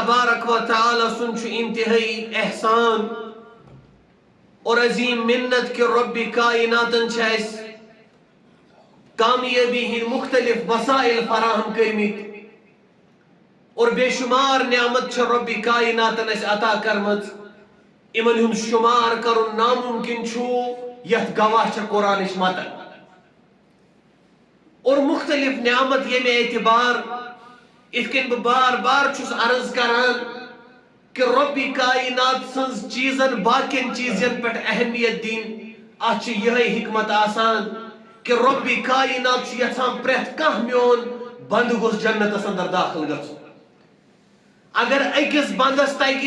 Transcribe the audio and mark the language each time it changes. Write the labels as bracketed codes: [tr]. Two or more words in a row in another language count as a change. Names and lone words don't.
[ks] تبارک و تعالی سن چھ انتہائی احسان اور عظیم منت کہ رب کائناتن چھس کامیابی ہند مختلف وسائل فراہم کرمت اور بے شمار نعمت چھ رب کائناتن اس عطا کرمت امن ہند شمار کرن ناممکن چھو یت گواہ چھ قرآنش متن اور مختلف نعمت یہ اعتبار اس کن بار بار چھس عرض کران کہ رب کائنات سنز چیزن باقین چیزن پر اہمیت دین اچھ یہ حکمت آسان کہ رب کائنات چھ یژھان پریت کانٛہہ میون بند گوس جنتس اندر داخل گژھُن اگر أکِس بندس تگہِ